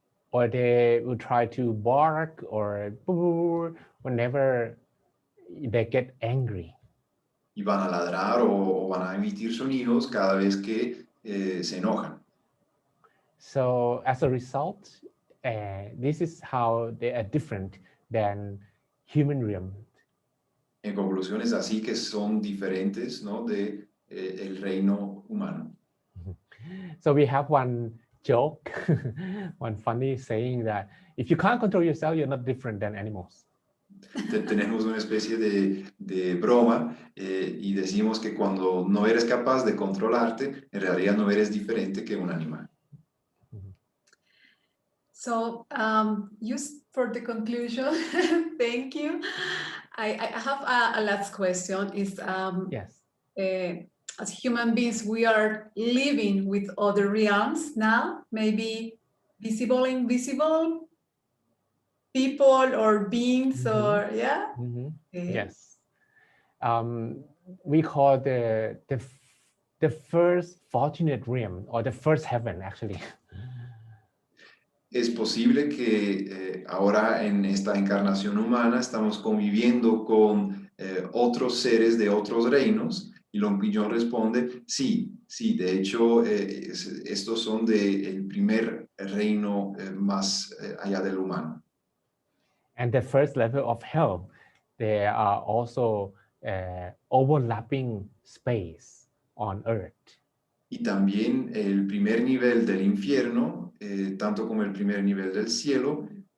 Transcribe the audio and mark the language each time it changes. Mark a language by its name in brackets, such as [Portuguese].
[English] Or they will try to bark or boo whenever they get angry. [Spanish] Y van a ladrar o van a emitir sonidos cada vez que se enojan. [English] So as a result, this is how they are different than human realm. [Spanish] En conclusión, es así que son diferentes, ¿no?, de el reino humano. [English] So we have one joke, one funny saying that if you can't control yourself, you're not different than animals. [Spanish] Tenemos una especie de broma y decimos que cuando no eres capaz de controlarte, en realidad no eres diferente que un animal. [English] So just for the conclusion, thank you. I have a last question. Is Yes. As human beings, we are living with other realms now, maybe visible, invisible people or beings, or yeah. Okay. Yes. We call the first fortunate realm, or the first heaven, actually. [Spanish] Es posible que ahora en esta encarnación humana estamos conviviendo con otros seres de otros reinos, y Luang responde, sí, de hecho estos son del primer reino más allá del humano. [English] And the first level of hell, there are also overlapping space on earth. [Spanish] Y también el primer nivel del infierno, tanto como el primer nivel del cielo,